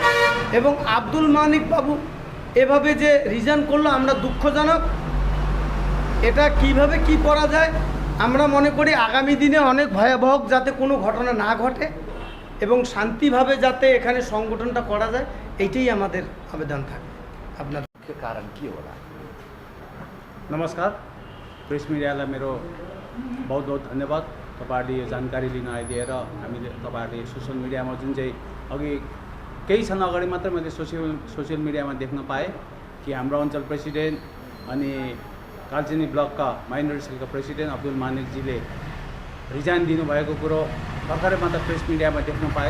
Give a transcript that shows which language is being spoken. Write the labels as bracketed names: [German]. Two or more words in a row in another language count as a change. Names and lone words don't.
[Bangla] এবং আব্দুল মানিক বাবু এভাবে যে রিজাইন করলো, আমরা দুঃখজনক। এটা কিভাবে কি করা যায়, আমরা মনে করি আগামী দিনে অনেক ভয়াবহ যাতে কোনো ঘটনা না ঘটে এবং শান্তিভাবে যাতে এখানে সংগঠনটা करा যায়, এইটাই আমাদের আবেদন থাকে। আপনার [Nepali] के कारण के होला? नमस्कार, प्रेस मिडियालाई मेरो बहुत बहुत धन्यवाद। तपाईहरुले यो जानकारी लिन आइदिएर हामीले तपाईहरुले सोशल मिडियामा जुन चाहिँ अघि केही क्षण अगाडि मात्र मैले सोशल मिडियामा देख्न पाएँ कि हाम्रो अञ्चल प्रेसिडेन्ट अनि कालचिनी ब्लकका माइनोरिटी सेलका प्रेसिडेन्ट अब्दुल मानिकजीले रिजाइन दिनुभएको कुरो भर्खरै मात्र प्रेस मिडियामा देख्न पायो।